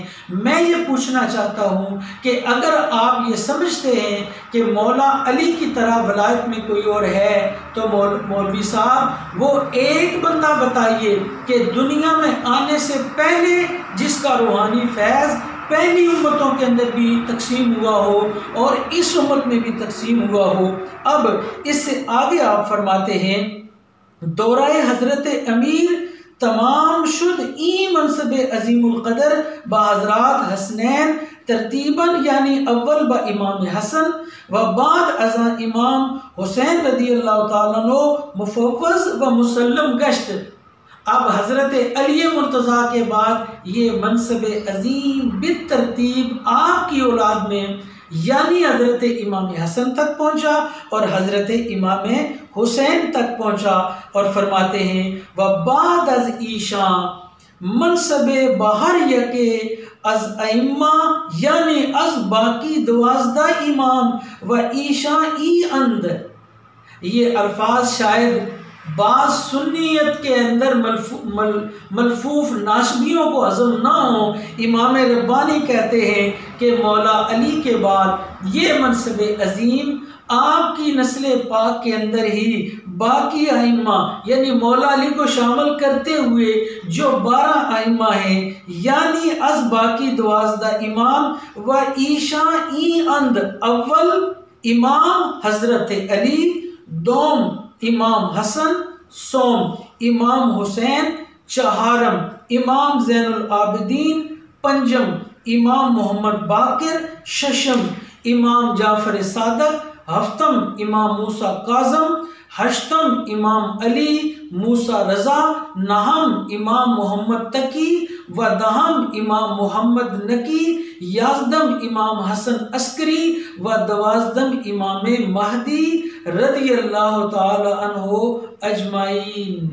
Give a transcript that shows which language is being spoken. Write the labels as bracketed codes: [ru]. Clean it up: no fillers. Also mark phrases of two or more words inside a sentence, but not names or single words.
[ur] میں یہ پوچھنا چاہتا ہوں کہ اگر آپ یہ سمجھتے ہیں کہ مولا علی کی طرح ولایت میں کوئی اور ہے تو مولوی صاحب وہ ایک بندہ بتائیے کہ دنیا میں آنے سے پہلے جس کا روحانی فیض پہلی امتوں کے اندر بھی تقسیم ہوا ہو اور اس امت میں بھی تقسیم ہوا ہو۔ اب اس سے آگے آپ فرماتے ہیں [fa] دورہ حضرت امیر تمام شد ای منصب عظیم القدر با حضرات حسنین ترتیباً، یعنی اول با امام حسن و بعد از امام حسین [ar] رضی اللہ تعالیٰ عنہ [fa] مفوض و مسلم گشت۔ [ur] اب حضرت علی مرتضیٰ کے بعد یہ منصب عظیم بالترتیب آپ کی اولاد میں، یعنی حضرت امام حسن تک پہنچا اور حضرت امام حسین تک پہنچا، اور فرماتے ہیں [fa] وبعد از ایشاں منصب باہر یکے از ائمہ، یعنی از باقی 12 امام و ایشاں ای اند۔ [ur] یہ الفاظ شاید بعض سنیت کے اندر ملفوف ناسبیوں کو ہضم نہ ہوں۔ امام ربانی کہتے ہیں کہ مولا علی کے بعد یہ منصب عظیم آپ کی نسل پاک کے اندر ہی باقی ائمہ، یعنی مولا علی کو شامل کرتے ہوئے جو 12 ائمہ ہیں، [fa] یعنی از باقی 12 امام و ایشاں ای اند، اول امام حضرت علی، دوم امام حسن، سوم امام حسین، چہارم امام زین العابدین، پنجم امام محمد باقر، ششم امام جعفر صادق، ہفتم امام موسیٰ کاظم، ہشتم امام علی موسیٰ رضا، نہم امام محمد تقی و دہم امام محمد نقی، یازدم امام حسن عسکری و 12 امام مہدی [ar] رضی اللہ تعالی عنہ اجمعین۔